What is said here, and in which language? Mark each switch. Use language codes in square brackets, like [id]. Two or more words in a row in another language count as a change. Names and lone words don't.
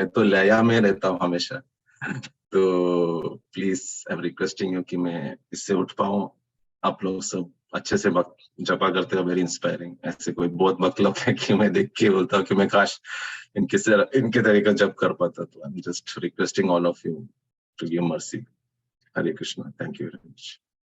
[hi] मैं तो लया में रहता हूँ हमेशा, तो [en] please I am requesting you [hi] कि मैं इससे उठ पाऊँ. आप लोग सब अच्छे से जपा करते हो, [en] very inspiring. [hi] ऐसे कोई बहुत भक्त लोग है कि मैं देख के बोलता हूँ कि मैं काश इनके तरीका जप कर पाता. [en] तो I am just requesting all of you to give mercy. [hi] हरे कृष्णा. [en] thank you very much.